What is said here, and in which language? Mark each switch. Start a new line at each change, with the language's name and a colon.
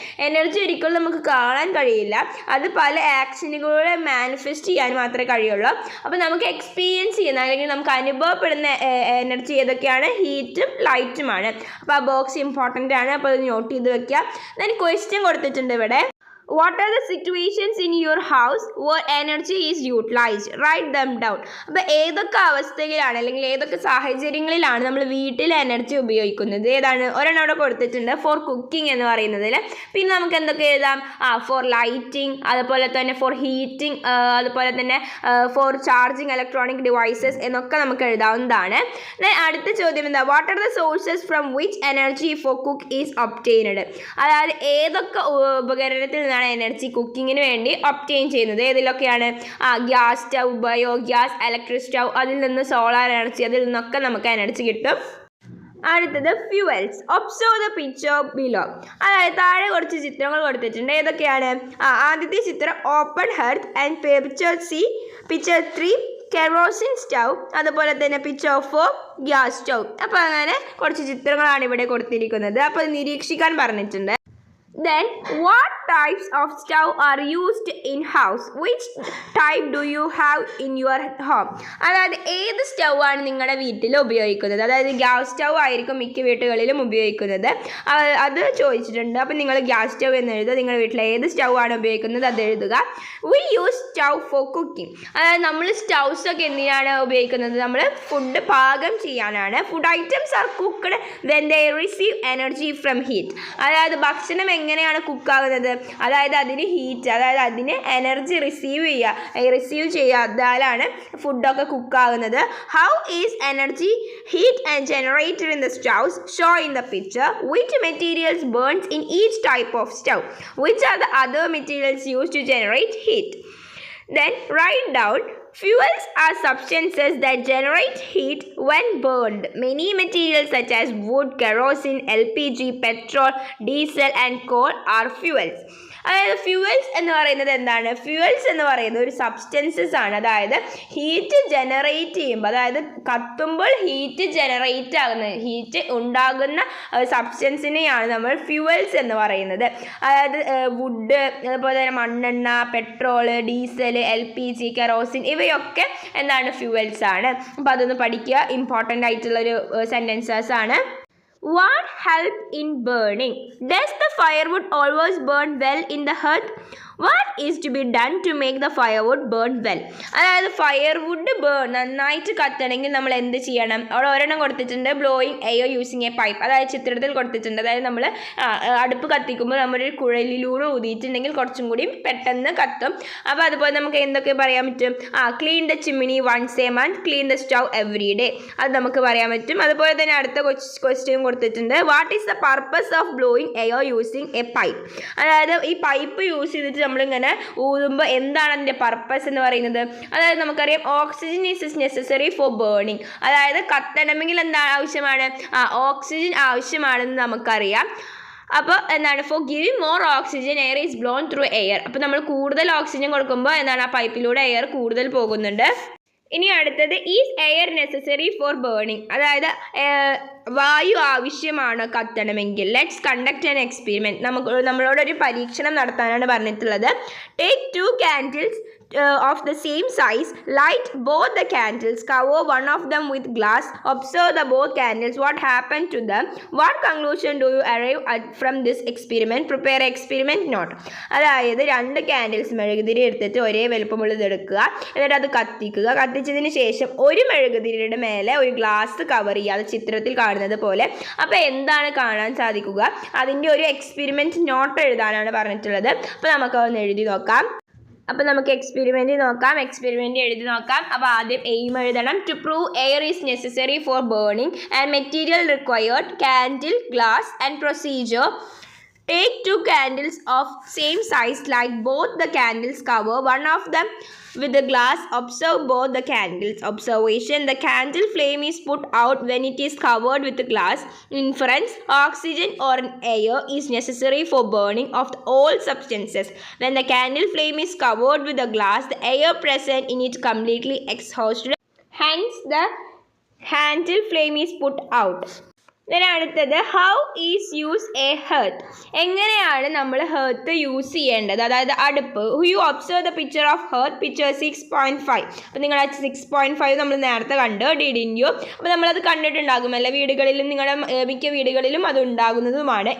Malayalam: Energy ഒരിക്കലും നമുക്ക് കാണാൻ കഴിയില്ല. അത് പല ആക്ഷനുകളിലൂടെ മാനിഫെസ്റ്റ് ചെയ്യാൻ മാത്രമേ കഴിയുള്ളൂ. അപ്പോൾ നമുക്ക് എക്സ്പീരിയൻസ് ചെയ്യുന്ന അല്ലെങ്കിൽ നമുക്ക് അനുഭവപ്പെടുന്ന എനർജി ഏതൊക്കെയാണ്? ഹീറ്റും ലൈറ്റുമാണ്. അപ്പോൾ ആ ബോക്സ് ഇമ്പോർട്ടൻ്റ് ആണ്. അപ്പോൾ അത് നോട്ട് ചെയ്ത് വെക്കുക. ഞാൻ ക്വസ്റ്റ്യൻ കൊടുത്തിട്ടുണ്ട് ഇവിടെ.
English: What are the situations in your house where energy is utilized? Write them down.
Malayalam: അപ്പോൾ ഏതൊക്കെ അവസ്ഥയിലാണ് അല്ലെങ്കിൽ ഏതൊക്കെ സാഹചര്യങ്ങളിലാണ് നമ്മൾ വീട്ടിൽ എനർജി ഉപയോഗിക്കുന്നത്? ഏതാണ്? ഒരെണ്ണം അവിടെ കൊടുത്തിട്ടുണ്ട്, ഫോർ കുക്കിംഗ് എന്ന് പറയുന്നതിൽ. പിന്നെ നമുക്ക് എന്തൊക്കെ എഴുതാം? ഫോർ ലൈറ്റിംഗ്, അതുപോലെ തന്നെ ഫോർ ഹീറ്റിംഗ്, അതുപോലെ തന്നെ
English: for charging electronic devices
Malayalam: എന്നൊക്കെ നമുക്ക് എഴുതാവുന്നതാണ്. അടുത്ത ചോദ്യം എന്താ?
English: What are the sources from which energy for cook is obtained.
Malayalam: അതായത് ഏതൊക്കെ ഉപകരണത്തിൽ നിന്നാണ് എനർജി കുക്കിങ്ങിന് വേണ്ടി ഒബ്റ്റെയിൻ ചെയ്യുന്നത്? ഏതിലൊക്കെയാണ്? Gas stove, bio gas, electric stove, അതിൽ നിന്ന് സോളാർ എനർജി, അതിൽ നിന്നൊക്കെ നമുക്ക് എനർജി കിട്ടും. അടുത്തത് fuels.
English: Observe the picture below.
Malayalam: അതായത് താഴെ കുറച്ച് ചിത്രങ്ങൾ കൊടുത്തിട്ടുണ്ട്. ഏതൊക്കെയാണ്? ആദ്യത്തെ ചിത്രം
English: Open hearth and picture C. Picture 3 kerosene stove,
Malayalam: അതുപോലെ തന്നെ
English: Picture 4 gas stove.
Malayalam: അപ്പോൾ അങ്ങനെ കുറച്ച് ചിത്രങ്ങളാണ് ഇവിടെ കൊടുത്തിരിക്കുന്നത്. അപ്പോൾ നിരീക്ഷിക്കാൻ പറഞ്ഞിട്ടുണ്ട്.
English: Then what types of stove are used in house? Which type do you have in your home?
Malayalam: അതായത് ഏത് സ്റ്റൗ ആണ് നിങ്ങളുടെ വീട്ടിൽ ഉപയോഗിക്കുന്നത്? അതായത് ഗ്യാസ് സ്റ്റൗ ആയിരിക്കും മിക്ക വീട്ടുകളിലും ഉപയോഗിക്കുന്നത്. അത് ചോദിച്ചിട്ടുണ്ട്. അപ്പോൾ നിങ്ങൾ ഗ്യാസ് സ്റ്റൗ എന്ന് എഴുതുക. നിങ്ങളുടെ വീട്ടിൽ ഏത് സ്റ്റൗ ആണ് ഉപയോഗിക്കുന്നത് അത് എഴുതുക.
English: We use stove for cooking.
Malayalam: അതായത് നമ്മൾ സ്റ്റൗസ് ഒക്കെ എന്തിനാണ് ഉപയോഗിക്കുന്നത്? നമ്മൾ ഫുഡ് പാകം ചെയ്യാനാണ്.
English: Food items are cooked when they receive energy from heat.
Malayalam: അതായത് ഭക്ഷണം എങ്ങനെയാണ് കുക്കാകുന്നത്? അതായത് അതിന് ഹീറ്റ്, അതായത് അതിന് എനർജി റിസീവ് ചെയ്യാതാലാണ് ഫുഡൊക്കെ കുക്കാകുന്നത്.
English: How is energy heat and generated in the stoves? Show in the picture. Which materials burns in each type of stove? Which are the other materials use to generate heat? Then write down. Fuels are substances that generate heat when burned. Many materials such as wood, kerosene, LPG, petrol, diesel and coal are fuels.
Malayalam: അതായത് fuels എന്ന് പറയുന്നത് എന്താണ്? Fuels എന്ന് പറയുന്നത് ഒരു substances ആണ്. അതായത് heat generate ചെയ്യുമ്പോൾ, അതായത് കത്തുമ്പോൾ ഹീറ്റ് ഉണ്ടാകുന്ന സബ്സ്റ്റൻസിനെയാണ് നമ്മൾ ഫ്യൂവൽസ് എന്ന് പറയുന്നത്. അതായത് വുഡ്, അതുപോലെ തന്നെ മണ്ണെണ്ണ, പെട്രോള്, ഡീസൽ, LPG, കെറോസിൻ, ഇവയൊക്കെ എന്താണ്? ഫ്യൂവൽസ് ആണ്. അപ്പോൾ അതൊന്ന് പഠിക്കുക. ഇമ്പോർട്ടൻ്റ് ആയിട്ടുള്ളൊരു സെൻറ്റൻസസ് ആണ്.
English: What help in burning? Does the firewood always burn well in the hearth? What is to be done to make the firewood burn well?
Malayalam: അതായത് firewood നന്നായിട്ട് കത്തണമെങ്കിൽ നമ്മൾ എന്ത് ചെയ്യണം? അവിടെ ഒരെണ്ണം കൊടുത്തിട്ടുണ്ട്,
English: Blowing air using a pipe.
Malayalam: അതായത് ചിത്രത്തിൽ കൊടുത്തിട്ടുണ്ട്. അതായത് നമ്മൾ അടുപ്പ് കത്തിക്കുമ്പോൾ നമ്മളൊരു കുഴലിലൂടെ ഊതിയിട്ടുണ്ടെങ്കിൽ കുറച്ചും കൂടി പെട്ടെന്ന് കത്തും. അപ്പോൾ അതുപോലെ നമുക്ക് എന്തൊക്കെ പറയാൻ പറ്റും?
English: Clean the chimney once a month, clean the stove every day.
Malayalam: അത് നമുക്ക് പറയാൻ പറ്റും. അതുപോലെ തന്നെ അടുത്ത ക്വസ്റ്റ്യൻ കൊടുത്തിട്ടുണ്ട്.
English: What is the purpose of blowing air using a pipe?
Malayalam: അതായത് ഈ പൈപ്പ് യൂസ് ചെയ്തിട്ട് നമ്മളിങ്ങനെ ഊതുമ്പോൾ എന്താണ് അതിൻ്റെ പർപ്പസ് എന്ന് പറയുന്നത്? അതായത് നമുക്കറിയാം
English: Oxygen is necessary for burning.
Malayalam: അതായത് കത്തണമെങ്കിൽ എന്താണ് ആവശ്യമാണ്? ഓക്സിജൻ ആവശ്യമാണെന്ന് നമുക്കറിയാം. അപ്പോൾ എന്താണ്?
English: For giving more oxygen air is blown through air.
Malayalam: അപ്പോൾ നമ്മൾ കൂടുതൽ ഓക്സിജൻ കൊടുക്കുമ്പോൾ എന്താണ്? ആ പൈപ്പിലൂടെ എയർ കൂടുതൽ പോകുന്നുണ്ട്. ഇനി അടുത്തത്
English: is air necessary for burning,
Malayalam: അതായത് വായു ആവശ്യമാണ് കത്തണമെങ്കിൽ.
English: Let's conduct an experiment.
Malayalam: നമ്മളോടൊരു പരീക്ഷണം നടത്താനാണ് പറഞ്ഞിട്ടുള്ളത്.
English: Take 2 candles of the same size, light both the candles, cover one of them with glass, observe the both candles, what happened to them, what conclusion do you arrive at from this experiment, prepare experiment note.
Malayalam: അതായത് 2 candles മെഴുകുതിരി എടുത്തിട്ട് ഒരേ വലുപ്പമുള്ളത് എടുക്കുക, എന്നിട്ട് അത് കത്തിക്കുക. കത്തിച്ചതിന് ശേഷം ഒരു മെഴുകുതിരിയുടെ മേലെ ഒരു ഗ്ലാസ് കവർ ചെയ്യുക, അത് ചിത്രത്തിൽ കാണുന്നത് പോലെ. അപ്പോൾ എന്താണ് കാണാൻ സാധിക്കുക, അതിൻ്റെ ഒരു എക്സ്പെരിമെൻറ്റ് നോട്ട് എഴുതാനാണ് പറഞ്ഞിട്ടുള്ളത്. അപ്പോൾ നമുക്കതൊന്ന് എഴുതി നോക്കാം. അപ്പോൾ നമുക്ക് എക്സ്പെരിമെൻറ്റ് നോക്കാം. എക്സ്പെരിമെൻറ്റ് എഴുതി നോക്കാം. അപ്പോൾ ആദ്യം എയിം എഴുതണം.
English: To prove air is necessary for burning and material required candle, glass and procedure. Take 2 candles of same size, light both the candles, cover one of them with the glass, observe both the candles. Observation: the candle flame is put out when it is covered with the glass. Inference: oxygen or air is necessary for burning of all substances. When the candle flame is covered with the glass, the air present in it completely exhausted. Hence, the candle flame is put out.
Malayalam: അടുത്തത്
English: how is use a hearth,
Malayalam: എങ്ങനെയാണ് നമ്മൾ ഹെർത്ത് use ചെയ്യേണ്ടത്, അതായത് അടുപ്പ്.
English: You observe the picture of hearth, picture 6.5.
Malayalam: അപ്പോൾ നിങ്ങൾ 6.5 നമ്മൾ നേരത്തെ കണ്ടു,
English: Didn't you?
Malayalam: അപ്പോൾ നമ്മളത് കണ്ടിട്ടുണ്ടാകും എല്ലാ വീടുകളിലും, നിങ്ങളുടെ മിക്ക വീടുകളിലും അത് ഉണ്ടാകുന്നതുമാണ്.